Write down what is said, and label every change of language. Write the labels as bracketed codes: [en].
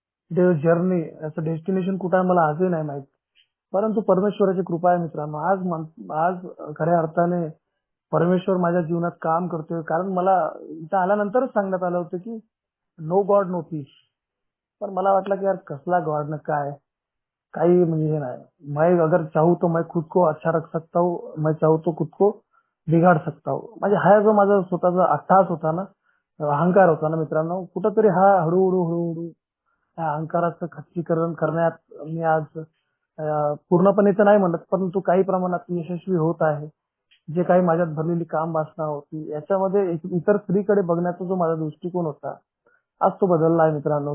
[mr] Journey याचं destination कुठं आहे मला आजही नाही माहित. परंतु परमेश्वराची कृपा आहे मित्रांनो. आज खऱ्या अर्थाने परमेश्वर माझ्या जीवनात काम करतोय. कारण मला इथं आल्यानंतरच सांगण्यात आलं होतं की [en] No god no peace. [mr] पण मला वाटलं की यार कसला गॉड न काय, काही म्हणजे हे नाही. [hi] मैं अगर चाहूँ तो मैं खुद को अच्छा रख सकता हूँ, मैं चाहूँ तो खुद को बिघाड सकता हूँ. [mr] म्हणजे हा जो माझा स्वतःचा अट्टहास होता ना, अहंकार होता ना मित्रांनो, कुठंतरी हा हळूहळू हळूहळू त्या अहंकाराचं खच्चीकरण करण्यात मी आज पूर्णपणे तर नाही म्हणत, परंतु काही प्रमाणात यशस्वी होत आहे. जे काही माझ्यात भरलेली काम वासना होती, याच्यामध्ये इतर स्त्रीकडे बघण्याचा जो माझा दृष्टिकोन होता, आज तो बदलला आहे मित्रांनो.